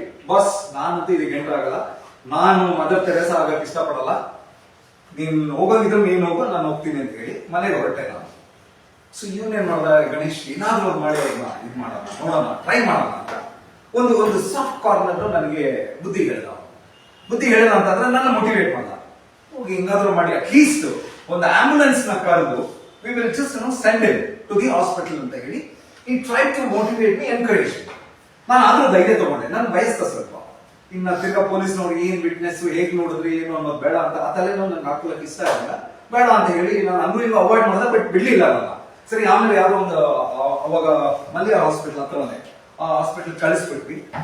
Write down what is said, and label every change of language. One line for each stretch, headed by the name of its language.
Kannada: Bus, ನಾನಂತೂ ಇದಕ್ಕೆ enter ಆಗಲ್ಲ, ನಾನು ಮದರ್ ತೆರೇಸಾ ಆಗಕ್ಕೆ ಇಷ್ಟಪಡಲ್ಲ, ನೀನ್ ಹೋಗೋದಿದ್ರೆ ನೀನ್ ಹೋಗೋ, ನಾನು ಹೋಗ್ತೀನಿ ಅಂತ ಹೇಳಿ ಮನೆಗೆ ಹೊರಟೆ ನಾನು. ಸೊ ಇವನೇನ್ ಮಾಡ್ದ, ಗಣೇಶ್ ಏನಾದ್ರೂ ಮಾಡಿ ಇದು ಮಾಡೋಣ, ನೋಡೋಣ, ಟ್ರೈ ಮಾಡೋಣ ಅಂತ ಒಂದು ಸಾಫ್ಟ್ ಕಾರ್ನರ್ ನನಗೆ ಬುದ್ಧಿ ಹೇಳಿದ ಅಂತಂದ್ರೆ ನನ್ನ ಮೋಟಿವೇಟ್ ಮಾಡ್ದ. ಹೋಗಿ ಹಿಂಗಾದ್ರೂ ಮಾಡಿ ಅಟ್ಲೀಸ್ಟ್ ಒಂದು ಆಂಬುಲೆನ್ಸ್ ನ ಕರೆದು
English: we will just send him to the hospital
Kannada: ಅಂತ ಹೇಳಿ
English: he tried to motivate me, encourage me.
Kannada: ನಾನು ಆದ್ರೂ ಧೈರ್ಯ ತಗೊಂಡೆ. ನಾನು ಬಯಸ್ತ ಸ್ವಲ್ಪ, ಇನ್ನ ತಿರ್ಗಾ ಪೊಲೀಸ್ನವ್ರು ಏನ್ ವಿಟ್ನೆಸ್, ಹೇಗ್ ನೋಡಿದ್ರಿ ಏನು ಅನ್ನೋದು ಬೇಡ ಅಂತ, ಆ ತಲೆನೋ ನನ್ಗೆ ಹಾಕೋದಕ್ಕೆ ಇಷ್ಟ ಆಗಿಲ್ಲ, ಬೇಡ ಅಂತ ಹೇಳಿ ನಾನು ಅಂದ್ರೂ ಹಿಂಗ ಅವಾಯ್ಡ್ ಮಾಡಿದೆ. ಬಟ್ ಬಿಡ್ಲಿಲ್ಲ ನನ್ನ. ಸರಿ, ಆಮೇಲೆ ಯಾವ್ದೋ ಒಂದು ಅವಾಗ ಮಲ್ಯ ಹಾಸ್ಪಿಟಲ್ ಹತ್ರನೇ, ಆ ಹಾಸ್ಪಿಟಲ್ ಕಳಿಸ್ಬಿಟ್ವಿ.